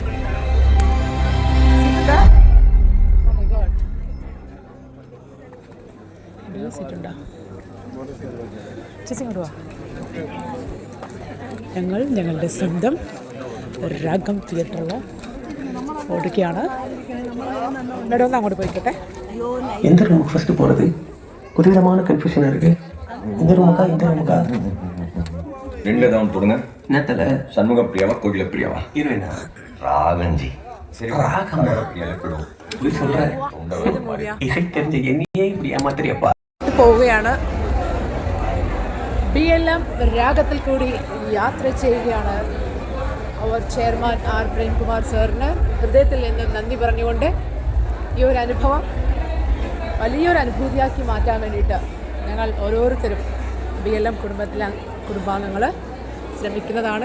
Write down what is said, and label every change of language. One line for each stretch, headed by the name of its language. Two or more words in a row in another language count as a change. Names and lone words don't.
Malayalam: സീറ്റുണ്ടോ? ചേച്ചി ഇങ്ങോട്ട് വാ. ഞങ്ങൾ ഞങ്ങളുടെ സ്വന്തം രാഗം തിയേറ്ററിൽ ഓടിക്കുകയാണ്. ഇവിടെ ഒന്ന് അങ്ങോട്ട് പോയിക്കട്ടെ.
Tamil: எந்த ரூமுக்கு ஃபர்ஸ்ட் போகிறது ஒரு விதமான கன்ஃபியூஷனாக இருக்குது. இந்த ரூமுக்கா இந்த ரூமுக்கா? ரெண்டு தான் போடுங்க. என்னத்தில் சண்முக பிரியாவா கோகில பிரியாவா? ஹீரோயினா? ராகஞ்சி. சரி, ராகம் போய் சொல்கிறேன். இசை தெரிஞ்ச என்னையே இப்படி ஏமாத்திரியப்பா.
Malayalam: പോവുകയാണ്. BLM രാഗത്തിൽ കൂടി യാത്ര ചെയ്യുകയാണ്. അവർ ചെയർമാൻ ആർ പ്രേംകുമാർ സാറിന് ഹൃദയത്തിൽ നിന്ന് നന്ദി പറഞ്ഞുകൊണ്ട് ഈ ഒരു അനുഭവം വലിയൊരു അനുഭൂതിയാക്കി മാറ്റാൻ വേണ്ടിയിട്ട് ഞങ്ങൾ ഓരോരുത്തരും BLM കുടുംബത്തിലെ കുടുംബാംഗങ്ങൾ ശ്രമിക്കുന്നതാണ്.